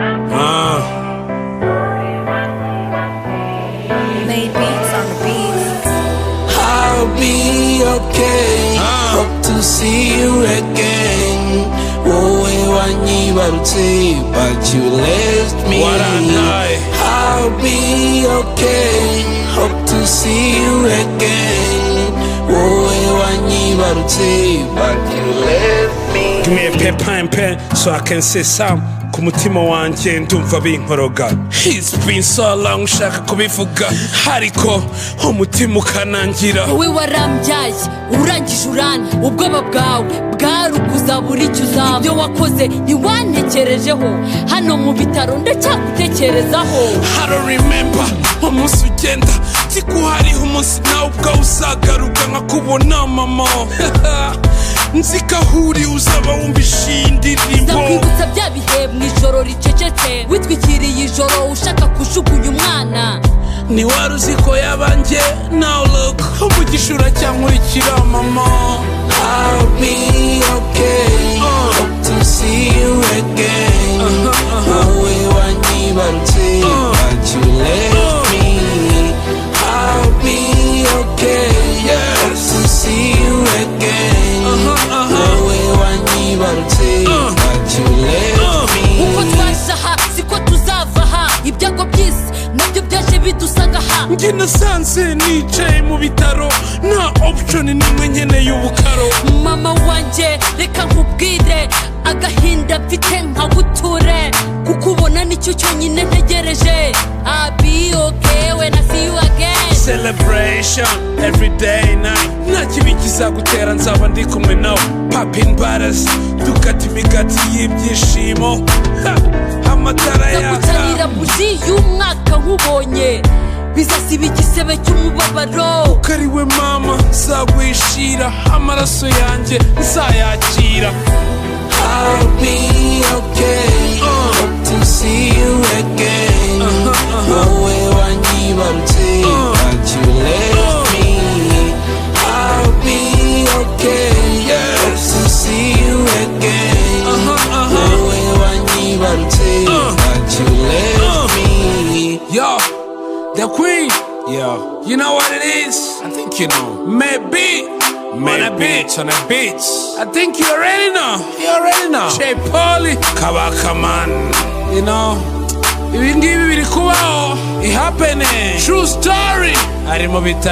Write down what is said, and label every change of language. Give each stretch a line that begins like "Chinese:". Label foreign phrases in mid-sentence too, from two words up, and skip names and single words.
English: Uh. Made beats on the beats. I'll be okay. Uh. Hope to see you again.
Kinyarwanda: Wowe wanyibarutse,
English: but you left me. What a lie. I'll be okay. Hope to see you again.
Kinyarwanda: Wowe wanyibarutse,
English: but you left me. Give me a paper and pen so I can say some.
Kinyarwanda: Ku mutima wanjye ndumva binkoroga.
English: It's been so long
Kinyarwanda: ushaka kubivuga. Ariko umutima ukanangira. Wowe warambyaye, urangije urana. Ubwoba bwawe bwari ukuzabura icyo uzaba. Ibyo wakoze ntiwantekerejeho. Hano mu bitaro ndacyagutekerezaho.
English: I don't remember
Kinyarwanda: umunsi ugenda. Nzi ko hariho umunsi nawe ubwawe uzagaruka nkakubona, mama. Nzi ko aho uri uzaba wumva iyi ndirimbo. Nzakwibutsa bya bihe mu ijoro ricecetse. Witwikiriye ijoro ushaka kujugunya umwana. Ni wari uzi ko yaba njye?
English: Now look,
Kinyarwanda: umugisha uracyankurikira, mama.
English: I'll be okay. Uh. Hope to see you again. Uh-huh, uh-huh.
Kinyarwanda: Wowe wanyibarutse,
English: Uh. but you left Uh. me. I'll be okay. Yes. Hope to see you again. Uh-huh, uh-huh.
Kinyarwanda: Wowe wanyibarutse,
English: Uh. but you left Uh. me.
Kinyarwanda: Uko twaje aha, siko tuzava aha. Ibyago by'isi nabyo byaje bidusanga aha. Njye nasanze nicaye mu bitaro, nta option n'imwe, nkeneye ubukaro. Mama wanjye, reka nkubwire, agahinda mfite nkaguture. Kukubona nicyo cyonyine ntegereje.
English: I'll be okay when I see you again. Celebration every day night.
Kinyarwanda: Nta kibi kizagutera, nzaba ndi kumwe nawe.
English: Popping bottles,
Kinyarwanda: dukata imigati y'ibyishimo. Ha, amatara yaka. Nzagucanira buji y'umwaka nkubonye. Bizasiba igisebe cy'umubabaro. Kuko ari we mama, nzagwishira. Amaraso yanjye nzayakira.
English: I'll be okay. Uh. Hope to see you again. Uh-huh, uh-huh.
Kinyarwanda: Wowe wanyibarutse,
English: Uh. but you left Uh. me. I'll be okay. Yes. Hope to see you again. Uh-huh, uh-huh.
Kinyarwanda: Wowe wanyibarutse,
English: Uh. but you left Uh. me. Yo, the queen. Yeah. You know what it is? I think you know. Maybe. Maybe. On a beat. On a beat. I think you already know. You already know. J Polly. Kabaka man. You know.
Kinyarwanda: Ibi ngibi biri kubaho.
English: It happening. True story.
Kinyarwanda: Ari mu bitaro.